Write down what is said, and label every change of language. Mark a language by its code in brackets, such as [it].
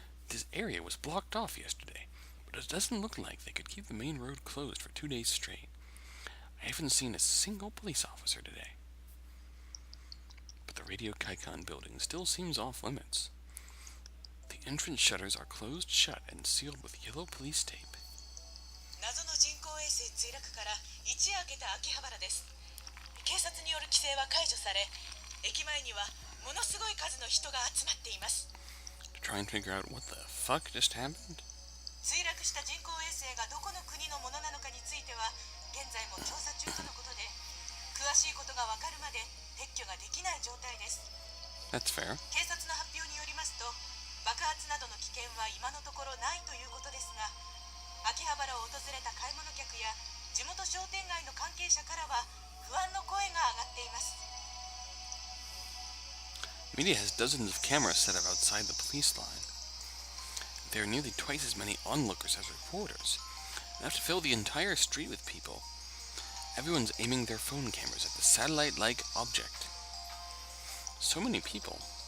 [en] This area was blocked off yesterday, but it doesn't look like they could keep the main road closed for 2 days straight. I haven't seen a single police officer today. But the Radio Kaikan building still seems off limits. The entrance shutters are closed shut and sealed with yellow police tape. [ja] 謎の人工衛星墜落から一夜明けた秋葉原です。警察による規制は解除され、駅前にはものすごい数の人が集まっています。 [en] To try and figure out what the fuck just happened? [ja] 墜落した人工衛星がどこの国のものなのかについては現在も調査中とのことで、詳しいことがわかるまで撤去ができない状態です。 [en] That's fair. [ja] 警察の発表によりますと、爆発などの危険は今のところないということですが、秋葉原を訪れた買い物客や地元商店街の関係者からは不安の声が上がっています。 [en] Media has dozens of cameras set up outside the police line. There are nearly twice as many onlookers as reporters, enough to fill the entire street with people. Everyone's aiming their phone cameras at the satellite-like object. So many people.